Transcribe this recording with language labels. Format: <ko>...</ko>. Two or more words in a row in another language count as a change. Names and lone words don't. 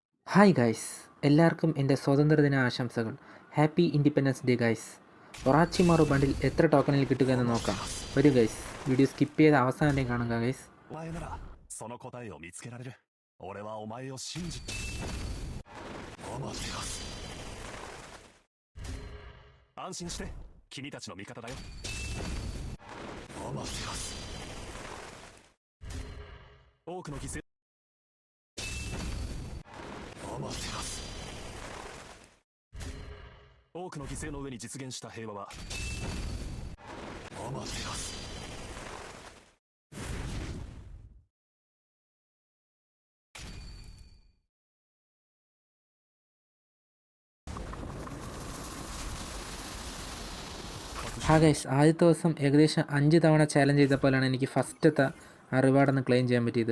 <en>Hi guys,</en> <ml>എല്ലാവർക്കും എൻ്റെ സ്വാതന്ത്ര്യദിന ആശംസകൾ.</ml> <en>Happy Independence Day guys.</en> <ml>ഒറാച്ചിമാറു ബണ്ടിൽ എത്ര ടോക്കണിൽ കിട്ടുക എന്ന് നോക്കാം. വരൂ ഗൈസ്,</ml> <en>video skip</en> <ml>ചെയ്ത് അവസാനം വരെ കാണുക ഗൈസ്.</ml> <ja>お前ならその答えを見つけられる。俺はお前を信じアマテラス。安心して、君たちの味方だよ。アマテラス。多くの犠牲アマテラス。多くの犠牲の上に実現した平和はアマテラス。</ja> <ml>ഗൈസ്, ആദ്യത്തെ ദിവസം ഏകദേശം 5 തവണ ചാലഞ്ച് ചെയ്തപ്പോഴാണ് എനിക്ക് ഫസ്റ്റത്തെ ആ റിവാർഡൊന്ന് ക്ലെയിം ചെയ്യാൻ പറ്റിയത്.</ml>